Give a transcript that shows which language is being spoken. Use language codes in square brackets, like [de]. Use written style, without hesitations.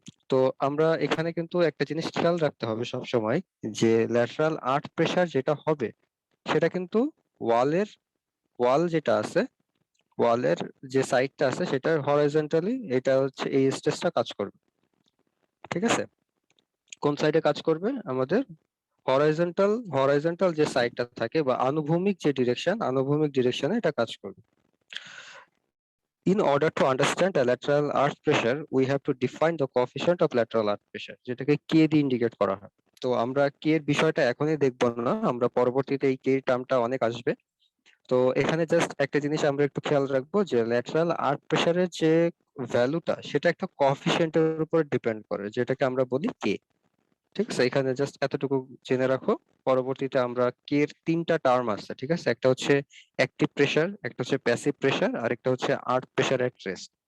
[bn] তো আমরা এখানে কিন্তু একটা জিনিস খেয়াল রাখতে হবে সব সময়, যে ল্যাটারাল আর্থ প্রেসার যেটা হবে সেটা কিন্তু ওয়ালের ওয়াল যেটা আছে, ওয়ালের যে সাইডটা আছে সেটার হরাইজন্টালি এটা হচ্ছে এই স্ট্রেসটা কাজ করবে। ঠিক আছে? কোন সাইডে কাজ করবে? আমাদের হরাইজন্টাল যে সাইডটা থাকে বা আনুভূমিক যে ডিরেকশন, আনুভূমিক ডিরেকশনে এটা কাজ করবে। [en] In order to understand a lateral earth pressure, we have to define the coefficient of lateral earth pressure, [bn] যেটাকে কে দিয়ে ইন্ডিকেট করা হয়। তো আমরা কে এর বিষয়টা এখনই দেখবো না, আমরা পরবর্তীতে এই কে টার্মটা অনেক আসবে। তো এখানে জাস্ট একটা জিনিস আমরা একটু খেয়াল রাখবো যে ল্যাটারাল আর্ক প্রেসারের যে ভ্যালুটা সেটা একটা কোএফিসিয়েন্টের উপর ডিপেন্ড করে, যেটাকে আমরা বলি কে। ঠিক আছে, এখানে জাস্ট এতটুকু জেনে রাখো। পরবর্তীতে আমরা কে এর তিনটা টার্ম আছে, ঠিক আছে, একটা হচ্ছে অ্যাক্টিভ প্রেসার, একটা হচ্ছে প্যাসিভ প্রেসার, আর একটা হচ্ছে আর্ক প্রেসার এট রেস্ট।